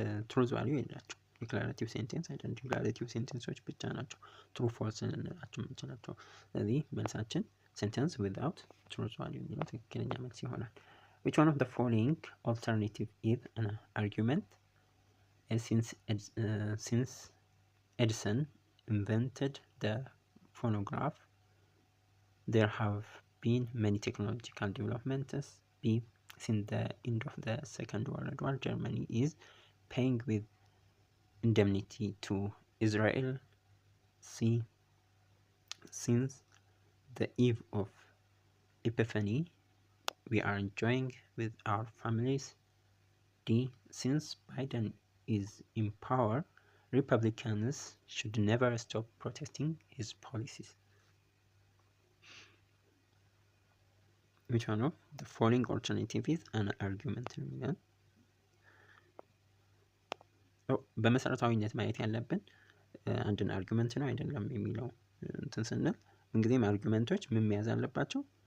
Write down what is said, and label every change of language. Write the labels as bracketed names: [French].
[Amharic] ትሩዝ ቫሊዩ የላቸው። ዲክላሬቲቭ ሴንቴንስ አይደለም። ዲክላሬቲቭ ሴንቴንሶች ብቻ ናቸው ትሩ ፎልስ ልንላቸው የምንችላቸው። ስለዚህ መልሳችን [English] ሴንቴንስ ዊዝአውት ትሩዝ ቫሊዩ [Amharic] የሚለው ትክክለኛ መልስ ይሆናል። [English] which one of the following alternative is an argument? Since Edison invented the phonograph, there have been many technological developments. B since the end of the Second World War, Germany is paying with indemnity to Israel. C since the eve of Epiphany, we are enjoying with our families. D since Biden is in power, Republicans should never stop protesting his policies. which one of the following alternative is an argument [Amharic] ነው የሚለን። በመሰረታዊነት ማየት ያለብን አንድን አርጊመንት ነው አይደለም የሚለው እንትን ስንል እንግዲህ አርጊመንቶች ምን መያዝ አለባቸው?